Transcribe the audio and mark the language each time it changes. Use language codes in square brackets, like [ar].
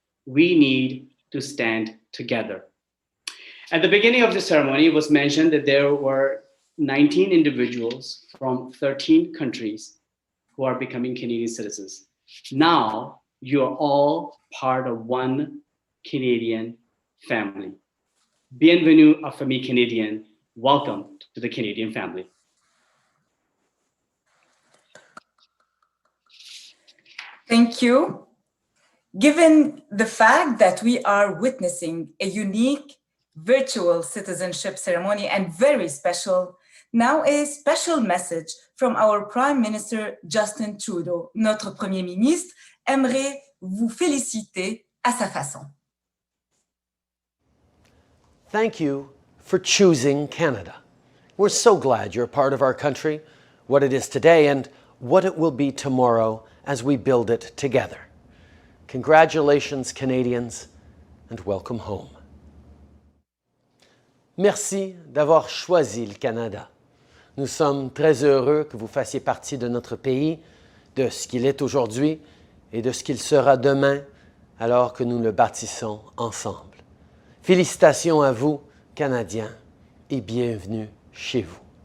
[en] We need to stand together. At the beginning of the ceremony, it was mentioned that there were 19 individuals from 13 countries who are becoming Canadian citizens. Now, you are all part of one Canadian family. [fr] Bienvenue à famille canadienne. [en] Welcome to the Canadian family. Thank you. Given the fact that we are witnessing a unique virtual citizenship ceremony and very special, now a special message from our Prime Minister Justin Trudeau. [fr] Notre Premier ministre aimerait vous féliciter à sa façon. [en] Thank you for choosing Canada. We're so glad you're a part of our country, what it is today and what it will be tomorrow as we build it together. Congratulations, Canadians, and welcome home. [fr] Merci d'avoir choisi le Canada. Nous sommes très heureux que vous fassiez partie de notre pays, de ce qu'il est aujourd'hui et de ce qu'il sera demain, alors que nous le bâtissons ensemble. Félicitations à vous, Canadiens, et bienvenue chez vous.